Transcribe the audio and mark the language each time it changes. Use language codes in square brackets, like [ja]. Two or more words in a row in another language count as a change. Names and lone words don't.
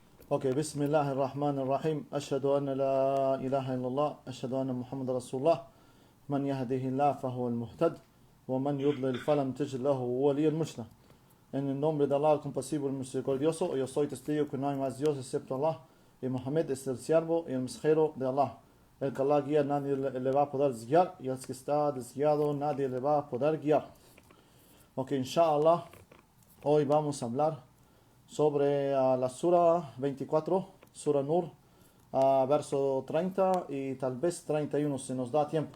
[ar] Okay, بسم الله الرحمن الرحيم. أشهد أن لا إله إلا الله. أشهد أن محمدا رسول الله. من يهده الله فهو المهتد. ومن يضلل فلن تجد له وليا مرشدا. [es] En el nombre de Allah, el compasivo y misericordioso, yo soy testigo que no hay más Dios excepto Allah. Y Muhammad es el siervo y el mensajero de Allah. El que Allah guía, nadie le va a poder desguiar. Y el que está desguiado, nadie le va a poder guiar. Ok, inshallah, hoy vamos a hablar sobre la Sura 24, Sura Nur, verso 30 y tal vez 31 si nos da tiempo.